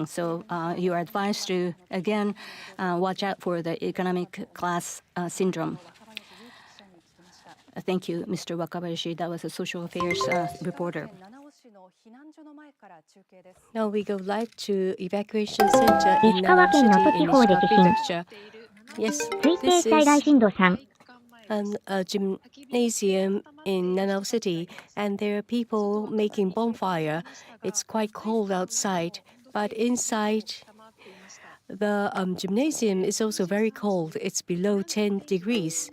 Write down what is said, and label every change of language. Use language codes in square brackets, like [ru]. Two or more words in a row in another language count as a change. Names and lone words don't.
[en] So you are advised to, again, watch out for the economic class syndrome. Thank you, Mr. Wakabayashi. That was a social affairs reporter. Now we go live to evacuation center in [ja] 石川県能登地方で地震。 [en] Yes, [ja] 推定 [en] this [ja] 最大 [en] is [ja] 震度3。 [en] a gymnasium in Nanao City, and there are people making bonfire. It's quite cold outside, but inside the gymnasium is also very cold. It's below 10 degrees.